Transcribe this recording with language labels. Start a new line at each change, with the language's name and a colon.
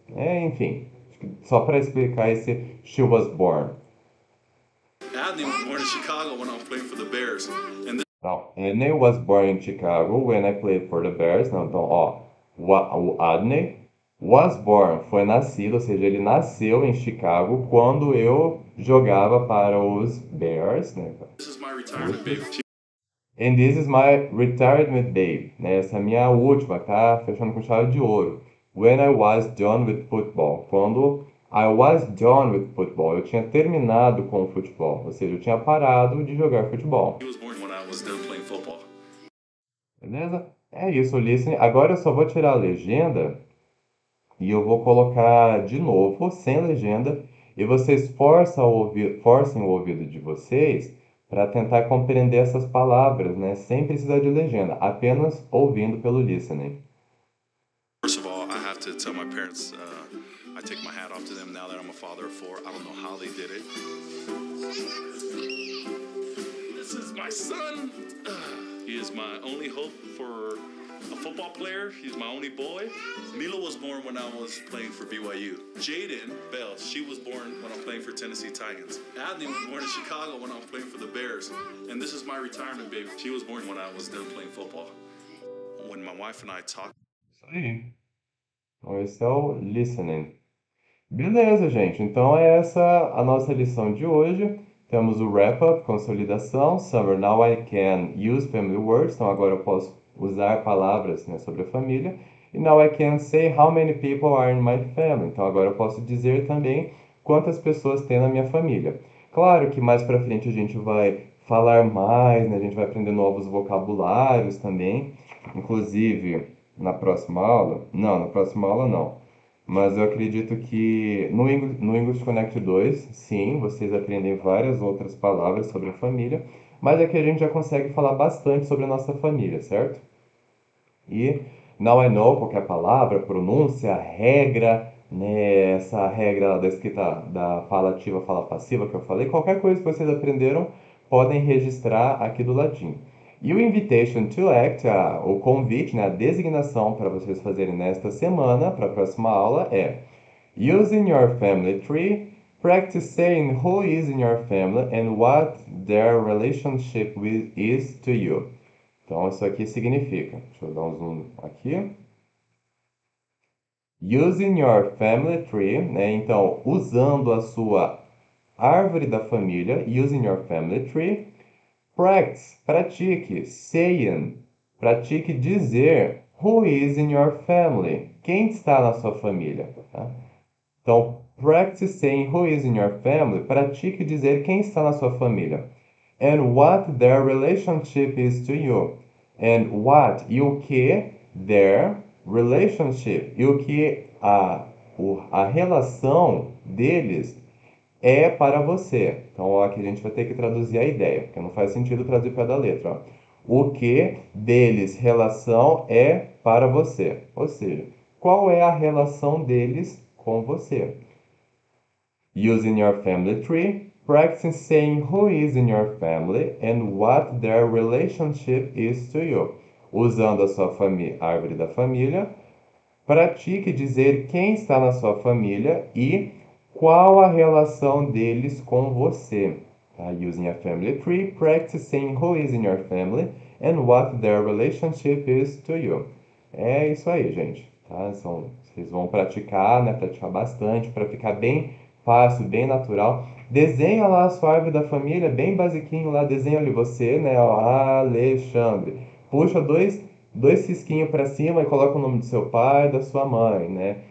Portuguese: Enfim, só para explicar esse
English: she was born. Adney was born in Chicago when I was playing for the Bears. And Não, Adney was born in Chicago when I played for the Bears.
Portuguese: Não, então, ó, o Adney
English: was born,
Portuguese: foi nascido, ou seja, ele nasceu em Chicago quando eu jogava para os Bears, né?
English: this is my retirement baby. And this is my retirement babe,
Portuguese: né? Essa é a minha última, tá? Fechando com chave de ouro.
English: When I was done with football.
Portuguese: Quando
English: I was done with football.
Portuguese: Eu tinha terminado com o futebol. Ou seja, eu tinha parado de jogar futebol.
English: He was born when I was done playing football.
Portuguese: Beleza? É isso, listening. Agora eu só vou tirar a legenda e eu vou colocar de novo, sem legenda, e vocês forcem o ouvido de vocês para tentar compreender essas palavras, né? Sem precisar de legenda, apenas ouvindo pelo listening.
English: First of all, I have to tell my parents, I take my hat off to them now that I'm a father of 4. I don't know how they did it. This is my son. He is my only hope for a football player. He's my only boy. Milo was born when I was playing for BYU. Jaden Bell, she was born when I'm playing for Tennessee Titans. Adney was born in Chicago when I was playing for the Bears. And this is my retirement baby. She was born when I was done playing football. When my wife and I talk.
Portuguese: Isso aí. Então, esse é o listening. Beleza, gente. Então, é essa a nossa lição de hoje. Temos o wrap-up, consolidação.
English: Summer, now I can use family words.
Portuguese: Então, agora eu posso usar palavras, né, sobre a família.
English: E now I can say how many people are in my family.
Portuguese: Então, agora eu posso dizer também quantas pessoas tem na minha família. Claro que mais pra frente a gente vai falar mais, né? A gente vai aprender novos vocabulários também. Inclusive, na próxima aula. Não, na próxima aula não. Mas eu acredito que no English Connect 2, sim, vocês aprendem várias outras palavras sobre a família, mas aqui a gente já consegue falar bastante sobre a nossa família, certo? E
English: now I know,
Portuguese: qualquer palavra, pronúncia, regra, né, essa regra da escrita da fala ativa, fala passiva que eu falei, qualquer coisa que vocês aprenderam, podem registrar aqui do ladinho. E o
English: invitation to act,
Portuguese: o convite, né, a designação para vocês fazerem nesta semana, para a próxima aula, é
English: using your family tree, practice saying who is in your family and what their relationship is to you.
Portuguese: Então, isso aqui significa, deixa eu dar um zoom aqui.
English: Using your family tree, né?
Portuguese: Então, usando a sua árvore da família,
English: using your family tree. Practice,
Portuguese: pratique,
English: saying,
Portuguese: pratique dizer
English: who is in your family,
Portuguese: quem está na sua família, tá? Então,
English: practice saying who is in your family,
Portuguese: pratique dizer quem está na sua família.
English: And what their relationship is to you. And what,
Portuguese: e o que,
English: their relationship,
Portuguese: e o que a relação deles é para você. Então, aqui a gente vai ter que traduzir a ideia, porque não faz sentido traduzir para da letra. Ó. O que deles relação é para você. Ou seja, qual é a relação deles com você?
English: Using your family tree, practice saying who is in your family and what their relationship is to you.
Portuguese: Usando a sua árvore da família, pratique dizer quem está na sua família e qual a relação deles com você. Tá?
English: Using a family tree, practice saying who is in your family and what their relationship is to you.
Portuguese: É isso aí, gente. Tá? Vocês vão praticar, né? Praticar bastante para ficar bem fácil, bem natural. Desenha lá a sua árvore da família, bem basiquinho lá. Desenha ali você, né? Ó, Alexandre. Puxa dois cisquinhos para cima e coloca o nome do seu pai, da sua mãe, né?